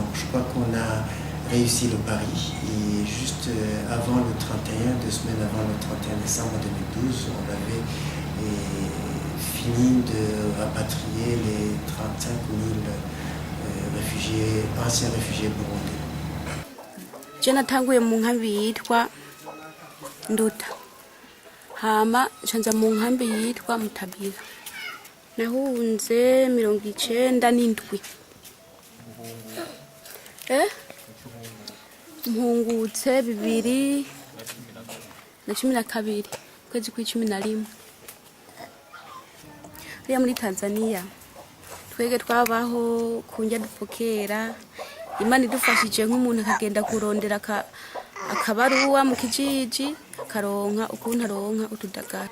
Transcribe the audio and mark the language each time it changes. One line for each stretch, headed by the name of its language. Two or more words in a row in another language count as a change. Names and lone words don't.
French: Je crois qu'on a réussi le pari et juste avant le 31, 2 semaines avant le 31 décembre 2012, on avait fini de rapatrier les 35 000 anciens réfugiés burundais.
Rundi: Natanguye mu nkambi yitwa Nduta hama ncanza mu nkambi yitwa Mutabira nahunze 97 mpungutse 2012 kwezi kwa11 hariya muri Tanzania twege twabaho kunjya dupokera Imana idufashije nk'umuntu akagenda kurondera akabaruwa mu kijiji karonka ukuntu aronka utudagara.